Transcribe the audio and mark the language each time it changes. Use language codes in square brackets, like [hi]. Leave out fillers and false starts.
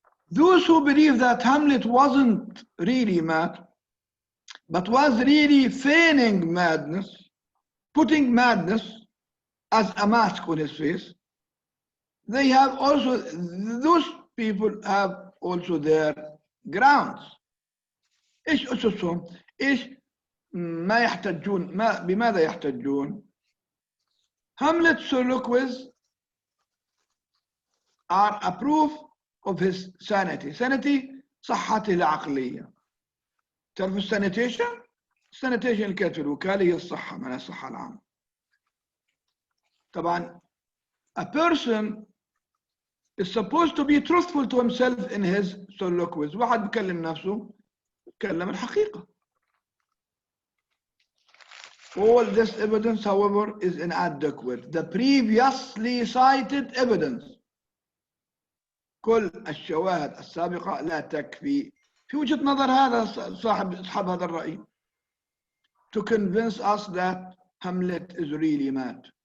[en] Those who believe that Hamlet wasn't really mad, but was really feigning madness, putting madness as a mask on his face, they have also, those people have also their grounds. [ar] إيش أسسهم؟ إيش ما يحتجون؟ بماذا يحتجون؟ [en] Hamlet's soliloquies are a proof of his sanity. [ar] Sanity صحته العقلية. تعرفوا السانيتيشن؟ السانيتيشن اللي كانت في الوكالة هي الصحة، معناها الصحة العامة. طبعا [en] a person is supposed to be truthful to himself in his soliloquies. [ar] واحد بيكلم نفسه بيكلم الحقيقة. [en] All this evidence, however, is inadequate. The previously cited evidence, [ar] كل الشواهد السابقة لا تكفي في وجهة نظر هذا أصحاب هذا الرأي, [en] to convince us that Hamlet is really mad.